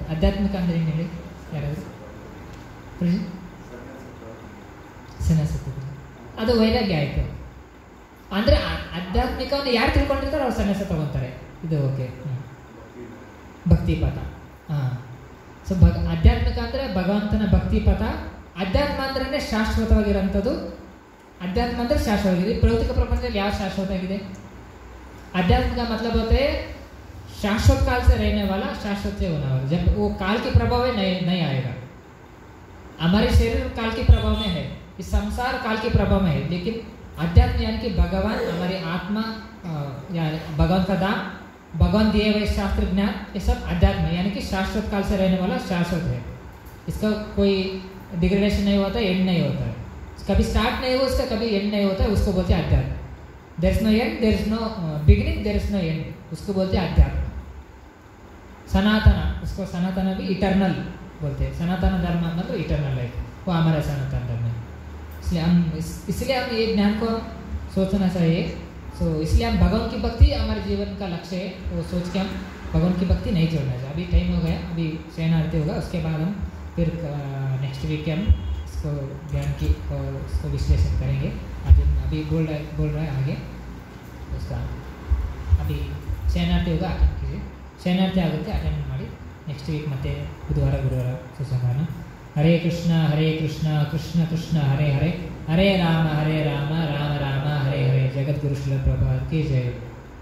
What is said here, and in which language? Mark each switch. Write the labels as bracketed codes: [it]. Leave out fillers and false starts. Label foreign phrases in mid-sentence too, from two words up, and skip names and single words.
[kn] ಆಧ್ಯಾತ್ಮಿಕ ಅಂದ್ರೆ ಏನು ಹೇಳಿ ಯಾರಾದರೂ? ಸನ್ಯಾಸತ್ವ ಅದು ವೈರಾಗ್ಯ ಆಯಿತು. ಅಂದರೆ ಆಧ್ಯಾತ್ಮಿಕವನ್ನು ಯಾರು ತಿಳ್ಕೊಂಡಿರ್ತಾರೆ ಅವ್ರು ಸನ್ಯಾಸ ತಗೊತಾರೆ. ಇದು ಓಕೆ. ಭಕ್ತಿಪಥ. ಸೊ ಆಧ್ಯಾತ್ಮಿಕ ಅಂದರೆ ಭಗವಂತನ ಭಕ್ತಿಪಥ. ಅಧ್ಯಾತ್ಮ ಅಂದ್ರೆ ಶಾಶ್ವತವಾಗಿರೋಂಥದ್ದು. [hi] अध्यात्म अंदर शाश्वत भौतिक प्रपंच क्या शाश्वत है? आध्यात्म का मतलब होता है शाश्वत काल से रहने वाला, शाश्वत से होने वाला। जब वो काल के प्रभाव में नहीं आएगा। हमारे शरीर काल के प्रभाव में है, इस संसार काल के प्रभाव में है, लेकिन अध्यात्म यानी कि भगवान, हमारी आत्मा या भगवान का दाम, भगवान दिए हुए शास्त्र ज्ञान, ये सब अध्यात्म यानी कि शाश्वत काल से रहने वाला, शाश्वत है। इसका कोई डिग्रेडेशन नहीं होता, एंड नहीं होता है, कभी स्टार्ट नहीं हुआ उसका, कभी एंड नहीं होता है, उसको बोलते हैं अध्यात्म। [en] There is no end, there is no beginning, there is no end, [hi] उसको बोलते हैं अध्यात्म। सनातन, उसको सनातन भी इटर्नल बोलते हैं। सनातन धर्म मतलब [en] eternal life, [hi] वो हमारा सनातन धर्म है। इसलिए हम ये ज्ञान को सोचना चाहिए। इसलिए हम भगवान की भक्ति हमारे जीवन का लक्ष्य है, वो सोच के हम भगवान की भक्ति नहीं छोड़ना चाहिए। अभी टाइम हो गया, अभी शयन आरती होगा, उसके बाद हम फिर [en] next week [hi] हम इसको ज्ञान की उसको विश्लेषण करेंगे। अभी बोल रहा है आगे उसका। अभी शयनार्थी होगा, अटेंड कीजिए। [kn] शयनार्थी आಗುತ್ತೆ अटेंड ಮಾಡಿ। [en] next week [kn] ಮತ್ತೆ ಬುಧವಾರ ಸುಸಂಗಾನ। [sa] ಹರೇ ಕೃಷ್ಣ ಕೃಷ್ಣ ಕೃಷ್ಣ ಹರೇ ಹರೇ, ಹರೇ ರಾಮ ರಾಮ ರಾಮ ಹರೇ ಹರೇ। [hi] जगद्गुरु श्रील प्रभुपाद की जय।